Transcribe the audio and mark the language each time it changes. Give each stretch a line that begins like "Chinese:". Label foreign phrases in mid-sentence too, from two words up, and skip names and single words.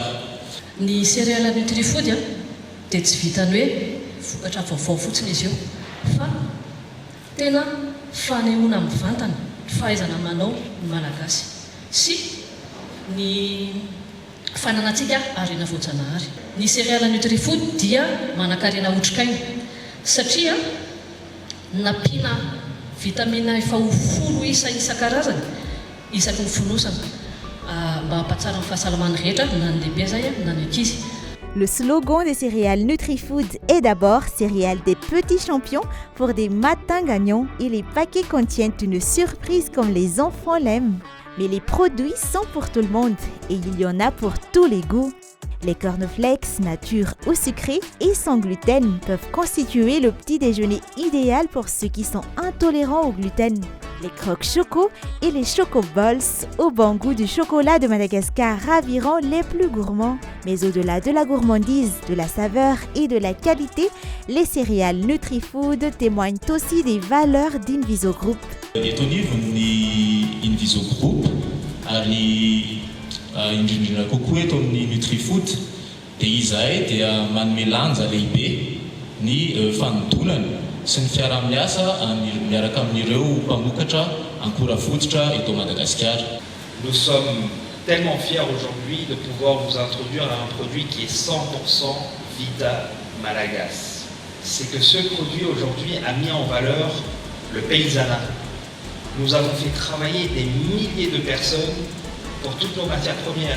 Malagasy: Ny céréales NutriFood dia tsy vitany hoe vokatra vaovao fotsiny izy io fa tena fanehoana amin'ny vantana fahaizana manao ny malagasy sy ny fananantsika harena voajanahary. Ny céréales NutriFood dia manan-karena otrikaina satria nampiana vitamina efa ho 10 isa isan-karazany isaky ny fonosana mba hampatsara ny fahasalaman'ny rehetra na ny lehibe zay na ny ankizy.
French: Le slogan des céréales NutriFood est d'abord céréales des petits champions pour des matins gagnants et les paquets contiennent une surprise comme les enfants l'aiment. Mais les produits sont pour tout le monde et il y en a pour tous les goûts. Les cornflakes, nature ou sucrés et sans gluten peuvent constituer le petit déjeuner idéal pour ceux qui sont intolérants au gluten. Les croques choco et les chocoballs au bon goût du chocolat de Madagascar raviront les plus gourmands. Mais au-delà de la gourmandise, de la saveur et de la qualité, les céréales NutriFood témoignent aussi des valeurs d'Inviso Group.
Malagasy: Eto anivon'ny Inviso Group ary indrindrina kokoa eto amin'ny NutriFood dia izahay dia manome lanja lehibe ny fanodonana sy ny fiarah-miasa miaraka amin'ireo mpamokatra ankora fototra eto Madagascar.
French: Nous sommes tellement fiers aujourd'hui de pouvoir vous introduire à un produit qui est 100% Vita Malagas. C'est que ce produit aujourd'hui a mis en valeur le paysanat. Nous avons fait travailler des milliers de personnes pour toutes nos matières premières.